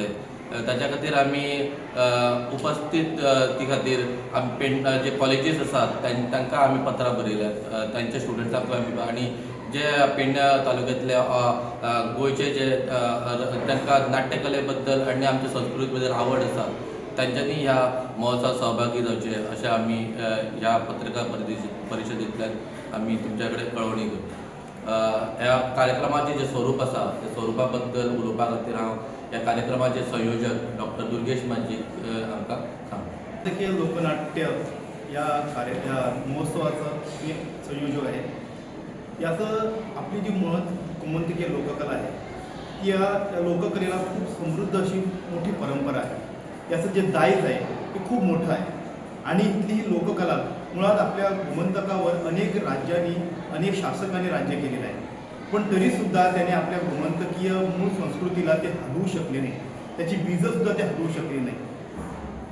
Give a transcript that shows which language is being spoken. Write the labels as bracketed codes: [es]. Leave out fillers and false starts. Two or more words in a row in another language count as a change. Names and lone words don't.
[kok] ताच्या खातीर आमी उपस्थित ती खातीर जे कॉलेजीस आसात तांकां आमी पत्रां बरयल्यात, तांच्या स्टुडंट्सांक आमी, आणि जे पेडण्या तालुक्यांतले गोंयचे जे तांकां नाट्यकले बद्दल आनी आमच्या संस्कृती बद्दल आवड आसा तांच्यांनी ह्या महोत्सवात सहभागी जावचे अशें आमी ह्या पत्रकार परिशदेंतल्यान आमी तुमच्या कडेन कळवणी करता. ह्या कार्यक्रमाचें जें स्वरूप आसा त्या स्वरुपा बद्दल उलोवपा खातीर हांव ह्या कार्यक्रमाचे संयोजक डॉक्टर दुर्गेश माजीक आमकां सांगता. [mr] लोकनाट्य या महोत्सवाचा मी संयोजक आहे. याचं आपली जी गोमंतकीय लोककला आहे या लोककलेला खूप समृद्ध अशी मोठी परंपरा आहे. याचं जे दायज आहे ते खूप मोठं आहे आणि इथली ही लोककला मुळात आपल्या गोमंतकावर अनेक राज्यांनी, अनेक शासकांनी राज्य केलेलं आहे, पण तरीसुद्धा त्याने आपल्या गोमंतकीय मूळ संस्कृतीला ते हलवू शकले नाही, त्याची बीजंसुद्धा ते हलवू शकले नाही.